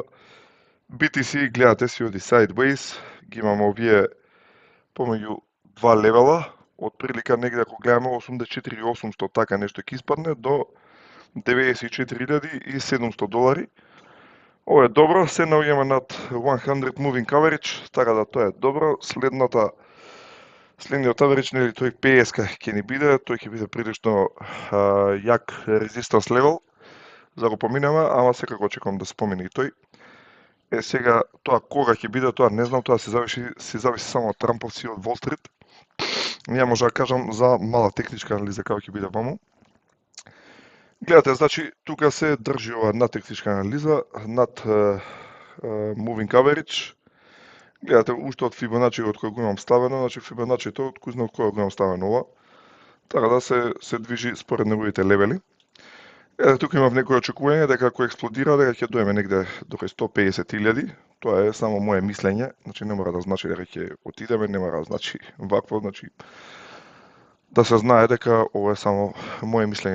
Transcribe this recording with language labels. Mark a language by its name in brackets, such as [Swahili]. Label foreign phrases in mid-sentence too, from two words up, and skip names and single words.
[Macedonian] BTC гледате си оди sideways, ги имаме овие помеѓу два левела, од прилика негде ако гледаме 84.800 така нешто ќе испадне до 94.700 долари. Ова е добро, се наоѓаме над 100 [English] moving coverage, [Macedonian] така да тоа е добро. Следниот average, нели тој 50 ќе ни биде, тој ќе биде прилично јак [English] resistance level, [Macedonian] за го поминеме, ама секако очекувам да се помине и тој. Сега тоа кога ќе биде, тоа не знам, тоа се зависи само од Трамповци од Wall Street. Ја може да кажам за мала техничка анализа како ќе биде ваму. Гледате, значи, тука се држи ова над техничка анализа, над [English] moving coverage. [Macedonian] Гледате, уште од Fibonacci од кој го имам ставено, значи Fibonacci-то од кој знам кој го имам ставено ова. Така да се движи според неговите левели. Тука имав некој очекување дека ако експлодира, дека ќе доеме негде до 150.000. Тоа е само моje мислење, значи не мора да значи дека ќе отидеме, не мора да значи вакво, значи да се знае дека ова е само моje мислење.